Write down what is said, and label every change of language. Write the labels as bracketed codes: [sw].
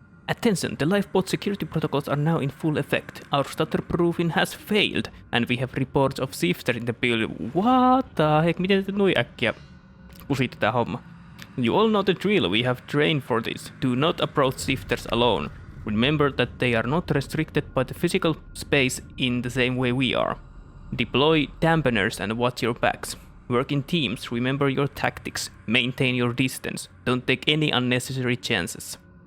[en] Attention, the lifeboat security protocols are now in full effect. Our stutter-proofing has failed, and we have reports of Shifter in the building. What the heck? [fi] Miten te noin äkkiä kusitte tää homma? [en] You all know the drill, we have trained for this. Do not approach Shifters alone. Remember that they are not restricted by the physical space in the same way we are. Deploy dampeners and watch your backs. Work in teams, remember your tactics, maintain your distance, don't take any unnecessary chances.